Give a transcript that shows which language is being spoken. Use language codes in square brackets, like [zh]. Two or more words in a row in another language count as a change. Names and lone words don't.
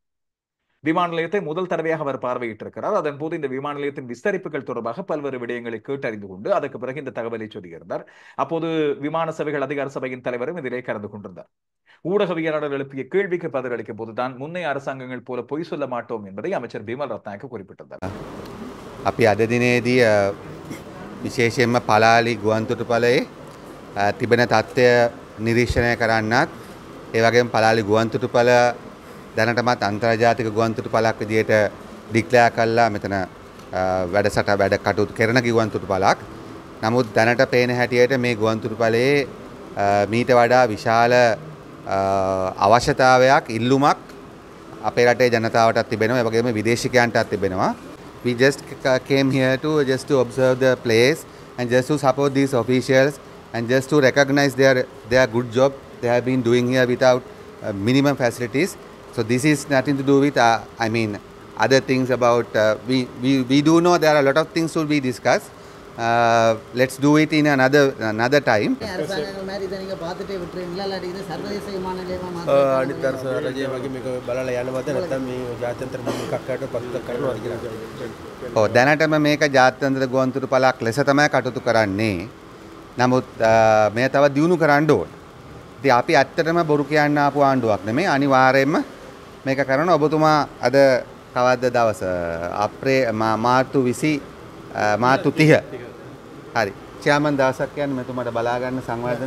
[ta] விமான நிலையத்தை முதல் தடவையாக அவர் பார்வையிட்டிருக்கிறார். அதன் போது இந்த விமான நிலையத்தின் விஸ்தரிப்புகள் தொடர்பாக பல்வேறு விடயங்களை கேட்டறிந்து கொண்டு அதற்கு பிறகு இந்த தகவலை சொல்லியிருந்தார். அப்போது விமான சேவைகள் அதிகார சபையின் தலைவரும் இதிலே கலந்து கொண்டிருந்தார். ஊடகவியலாளர் எழுப்பிய கேள்விக்கு பதிலளிக்கும் போதுதான் முன்னைய அரசாங்கங்கள் போல பொய் சொல்ல மாட்டோம் என்பதை அமைச்சர் பிமல் ரத்நாயக்க குறிப்பிட்டிருந்தார். [si] අපි අද දිනේදී විශේෂයෙන්ම පලාලි ගුවන්තොටුපළේ තිබෙන තත්ත්වය නිරීක්ෂණය කරන්නත් ඒ වගේම පලාලි ගුවන්තොටුපළ දැනටමත් අන්තර්ජාතික ගුවන්තොටුපළක් විදියට ඩික්ලෙයාර් කළා මෙතන වැඩ කටයුතු කරන ගුවන්තොටුපළක්. නමුත් දැනට පේන හැටියට මේ ගුවන්තොටුපළේ මීට වඩා විශාල අවශ්‍යතාවයක් ඉල්ලුමක් අපේ රටේ ජනතාවටත් තිබෙනවා. ඒ වගේම විදේශිකයන්ටත් තිබෙනවා. [en] We just came here to just to observe the place and just to support these officials and just to recognize their good job they have been doing here without minimum facilities. So this is nothing to do with I mean other things about we do know there are a lot of things to be discussed. Let's do it in another time. [ta] அரசாங்கங்கள் மாதிரி இதை நீங்கள் பார்த்துட்டே விட்டுருவீங்களா இல்லாட்டி இது சர்வதேச விமான நிலையமாக [si] අනිත් අර රජය වගේ මේක බලලා යනවද නැත්නම් මේ ජාත්‍යන්තර කක්කයට පසුතක් කරනවා කියලා. ඔව් දැනටම මේක ජාත්‍යන්තර ගුවන්තොටු පළක් ලෙස තමයි කටයුතු කරන්නේ. නමුත් මේ තව දියුණු කරන්න ඕන. ඉතින් අපි ඇත්තටම බොරු කියන්න ආපු ආණ්ඩුවක් නෙමෙයි. අනිවාර්යයෙන්ම මේක කරන ඔබතුමා අද කවද්ද දවස මාර්තු 20 මාර්තු 30 හරි චෑමන් දවසක් කියන්නේ මෙතුමාට බලා ගන්න සංවර්ධන